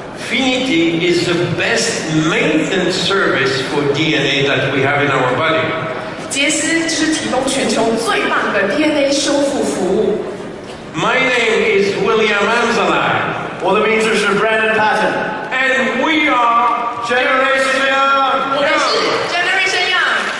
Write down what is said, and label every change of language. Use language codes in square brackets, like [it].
[en] Finity is the best maintenance service for DNA that we have in our body. [zh] 杰斯就是提供全球最棒的 DNA 修复服务。 [en] My name is William Amzalai. [zh] 我的名字是 Brandon Patton. [en] And we are Generation Young. [zh] 我们是 Generation Young，